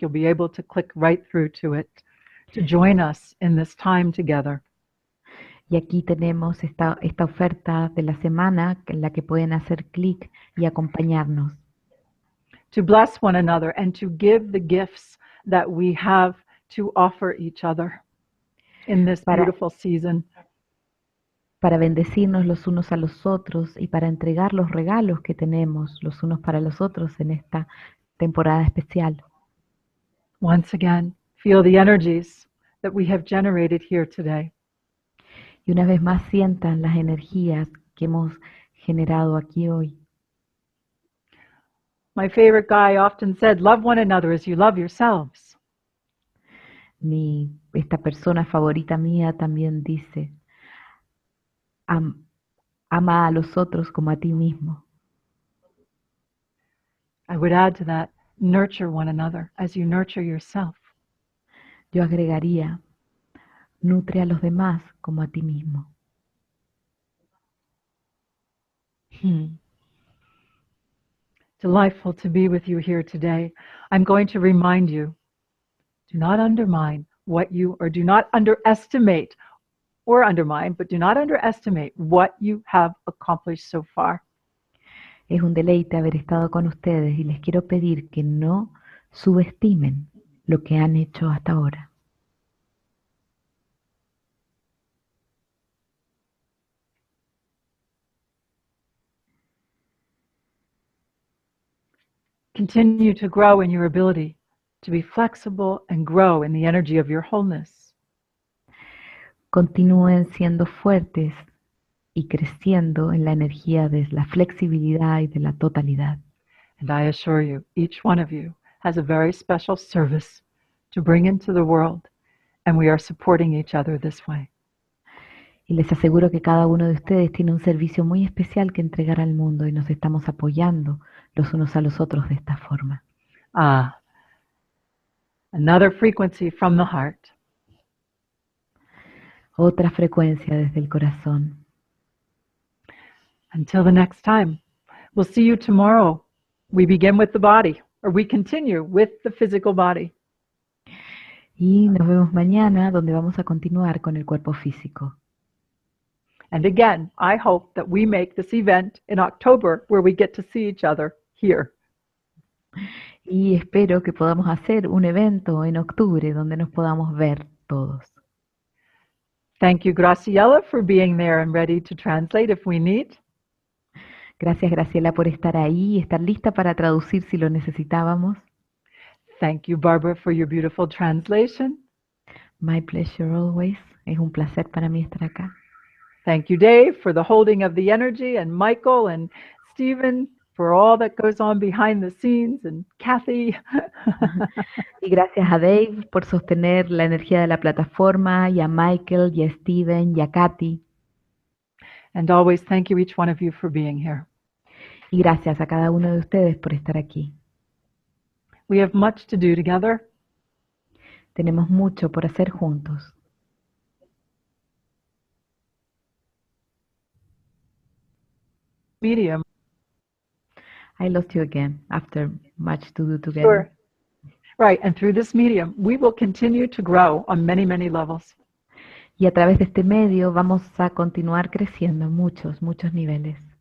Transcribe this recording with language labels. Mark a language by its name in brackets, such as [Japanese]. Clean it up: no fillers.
[English] You'll be able to click right through to it to join us in this time together. [Spanish] Y aquí tenemos esta oferta de la semana en la que pueden hacer clic y acompañarnos. [English] To bless one another and to give the gifts that we have to offer each other in this beautiful season. [Spanish] Para bendecirnos los unos a los otros y para entregar los regalos que tenemos los unos para los otros en esta temporada especial. [English] Once again, feel the energies that we have generated here today. [Spanish] Y una vez más sientan las energías que hemos generado aquí hoy. [English] My favorite guy often said, love one another as you love yourselves. [Spanish] Esta persona favorita mía también dice, ama a los otros como a ti mismo. [English] I would add to that, nurture one another as you nurture yourself. [Spanish] Yo agregaría, nutre a los demás como a ti mismo. [English] Delightful to be with you here today. I'm going to remind you, do not undermine what you, or do not underestimate, or undermine, but do not underestimate what you have accomplished so far. [Spanish] Es un deleite haber estado con ustedes y les quiero pedir que no subestimen lo que han hecho hasta ahora. [English] Continue to grow in your ability to be flexible and grow in the energy of your wholeness. [Spanish] Continúen siendo fuertes y creciendo en la energía de la flexibilidad y de la totalidad. [English] And I assure you, each one of you has a very special service to bring into the world, and we are supporting each other this way. [Spanish] Y les aseguro que cada uno de ustedes tiene un servicio muy especial que entregar al mundo y nos estamos apoyando los unos a los otros de esta forma. [English] Another frequency from the heart. [Spanish] Otra frecuencia desde el corazón. [English] Until the next time, we'll see you tomorrow. We begin with the body, or we continue with the physical body. [Spanish] Y nos vemos mañana, donde vamos a continuar con el cuerpo físico. [English] And again, I hope that we make this event in October where we get to see each other here. [Spanish] Y espero que podamos hacer un evento en octubre donde nos podamos ver todos. [English] Thank you, Graciela, for being there and ready to translate if we need. [Spanish] Gracias, Graciela, por estar ahí y estar lista para traducir si lo necesitábamos. [English] Thank you, Barbara, for your beautiful translation. My pleasure always. [Spanish] Es un placer para mí estar acá. [English] Thank you, Dave, for the holding of the energy, and Michael and Stephen for all that goes on behind the scenes, and Kathy. [Spanish] Y gracias a Dave por sostener la energía de la plataforma, y a Michael, y a Steven, y a Kathy. [English] And always thank you, each one of you, for being here. [Spanish] Y gracias a cada uno de ustedes por estar aquí. [English] We have much to do together. [Spanish] Tenemos mucho por hacer juntos. [English] Medium. I lost you again after much to do together. Sure. Right, and through this medium, we will continue to grow on many, many levels. [Spanish] Y a través de este medio vamos a continuar creciendo en muchos, muchos niveles.